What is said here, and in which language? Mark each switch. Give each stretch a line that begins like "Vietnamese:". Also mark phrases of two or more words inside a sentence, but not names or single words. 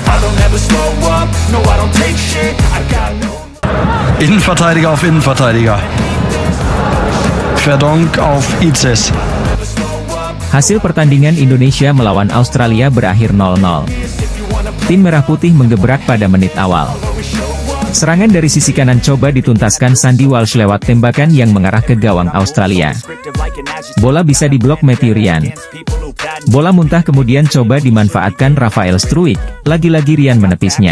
English: don't ever slow up, no I don't take shit, I got no...
German: Innenverteidiger auf Innenverteidiger. Verdonk auf Izes.
Indonesian: Hasil pertandingan Indonesia melawan Australia berakhir 0-0. Tim Merah Putih menggebrak pada menit awal. Serangan dari sisi kanan coba dituntaskan Sandy Walsh lewat tembakan yang mengarah ke gawang Australia. Bola bisa diblok Matthew Ryan. Bola muntah kemudian coba dimanfaatkan Rafael Struijk, lagi-lagi Ryan menepisnya.